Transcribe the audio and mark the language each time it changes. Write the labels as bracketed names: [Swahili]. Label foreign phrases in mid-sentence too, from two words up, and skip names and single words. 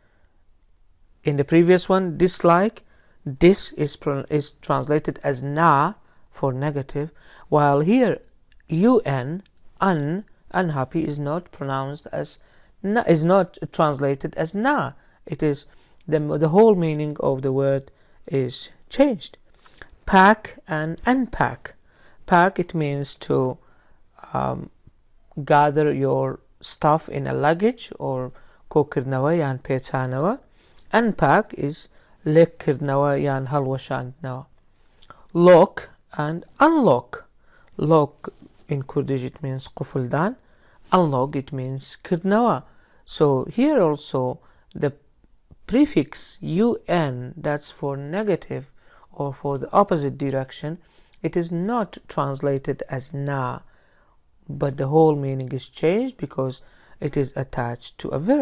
[English] In the previous one, dislike, this is translated as na for negative, while here unhappy is not pronounced as na, is not translated as na. It is the whole meaning of the word is changed. Pack and unpack. Pack, it means to gather your stuff in a luggage or [Central Kurdish] کوکردنەوە یان پێچانەوە. [English] Unpack is [Central Kurdish] لێککردنەوە یان هەڵوەشاندنەوە. [English] Lock and unlock. Lock in Kurdish it means قفلدان. Unlock it means کردنەوە. So here also the prefix un, that's for negative or for the opposite direction, it is not translated as na, but the whole meaning is changed because it is attached to a verb.